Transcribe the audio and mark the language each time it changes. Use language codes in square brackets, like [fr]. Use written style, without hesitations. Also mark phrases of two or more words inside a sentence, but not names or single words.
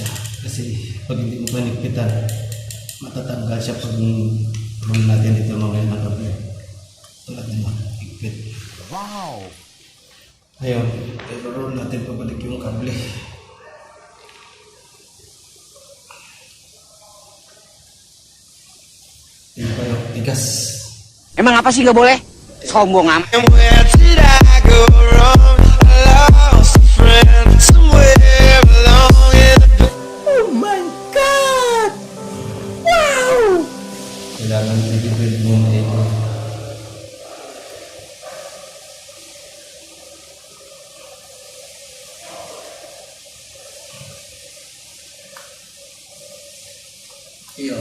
[tl] Kasi pag hindi mo panigpitan, matatanggal siya pag roll natin ito mamaya ng kable. Tulad naman, higpit. Wow! Ayun, i-roll natin pabalik yung kable. Hindi pa yung tigas. [id] Emang apa sih gak boleh? Sombong amat. [en] And where did I go wrong? I lost a friend somewhere along in the Oh my God! Wow! [tl] Kailangan i-build mo na ito. Ayun.